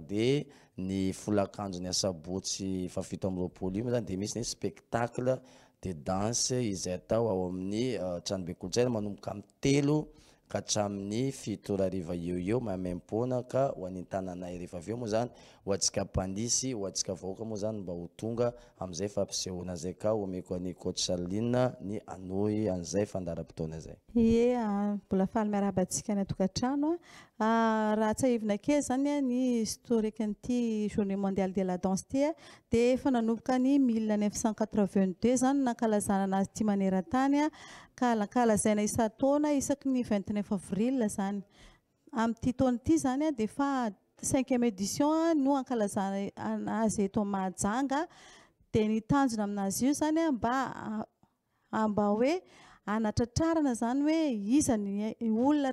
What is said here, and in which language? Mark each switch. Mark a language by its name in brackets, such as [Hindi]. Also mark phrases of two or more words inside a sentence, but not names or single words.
[Malagasy] Dia ny folakanjony asabotsy fa 7 amby 20 io moa zany dia misy ny [French] spectacle de danse [Malagasy] izay atao ao amin'ny tranobe kolotsaina manomboka amin'ny 3 ka hatramin'ny 7 hariva eo maimaimpona ka ho an'ny tanànay rehefa avy eo moa zany ho antsika mpandisy ho antsika vahoaka moa zany mba ho tonga amin'izay fampisehoana zay ka omeko an'ny coach Charline ny anohy an'izay fandaharam-potoana zay. Mbola faly miarabantsika ny atokantrano raha tsahivina kely zany ny historique n'ity [French] journée mondiale de la danse [Malagasy] ty dia efa nanomboka ny 1982 zany nankalazana anazy ty maneran-tany kalakalazaina isan-taona isaky ny 29 avril zany. Amin'ity taona ity zany dia fa 5e édition no ankalazana anazy eto Mahajanga dia ny tanjona aminazy io zany mba hoe anatratrarana zany hoe iza ny olona